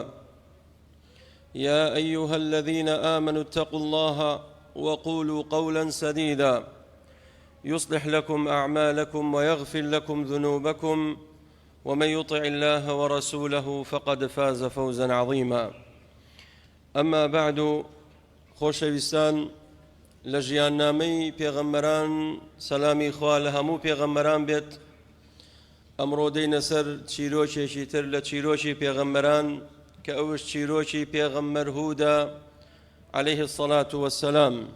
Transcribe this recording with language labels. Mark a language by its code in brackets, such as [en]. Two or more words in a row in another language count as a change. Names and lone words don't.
[ar] يا أيها الذين آمنوا اتقوا الله وقولوا قولا سديدا يصلح لكم أعمالكم ويغفر لكم ذنوبكم، ومن يطع الله ورسوله فقد فاز فوزا عظيما. أما بعد، [ckb] خۆشەویستان، لە ژیاننامەی پێغەمبەران سەلامی خوا لە هەموو پێغەمبەران بێت. ئەمڕۆ دەینە سەر چیرۆکێکی تر لە چیرۆکی پێغەمبەران کە ئەوش چیرۆکی پێغەمبەر هودە [ar] عەلەیه الصەلاة وەسسەلام.